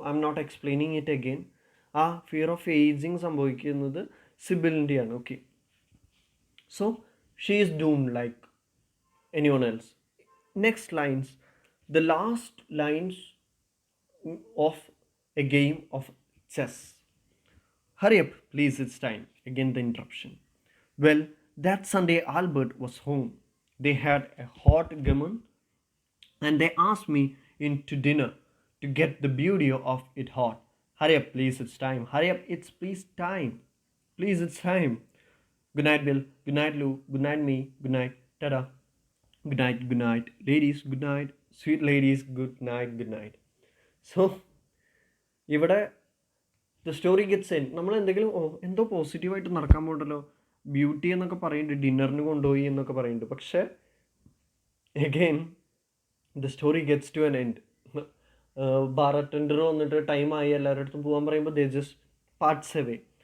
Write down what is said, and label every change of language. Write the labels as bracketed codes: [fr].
[en] I'm not explaining it again. ആ fear of ageing [ml] സംഭവിക്കുന്നത് സിബിലിൻ്റെയാണ്. [en] Okay, so she is doomed like anyone else. Next lines, the last lines of a game of chess. Hurry up, please, it's time. Again the interruption. Well, that Sunday Albert was home. They had a hot gammon and they asked me in to dinner to get the beauty of it hot. Hurry up, please, it's time. Hurry up, it's please time. Please, it's time. Good night, Bill. Good night, Lou. Good night, me. Good night. Ta-da. Good night, good night. Ladies, good night. Sweet ladies, good night, good night. So, ഇവിടെ the story gets end. [ml] നമ്മൾ എന്തെങ്കിലും എന്തോ പോസിറ്റീവായിട്ട് നടക്കാൻ പോകണ്ടല്ലോ, beauty എന്നൊക്കെ പറയുന്നുണ്ട്, ഡിന്നറിന് കൊണ്ടുപോയി എന്നൊക്കെ പറയുന്നുണ്ട്. [en] പക്ഷേ again the story gets to an end. [ml] Bar attender വന്നിട്ട് ടൈമായി എല്ലാവരുടെ അടുത്തും പോകാൻ പറയുമ്പോൾ [en] They just parts away.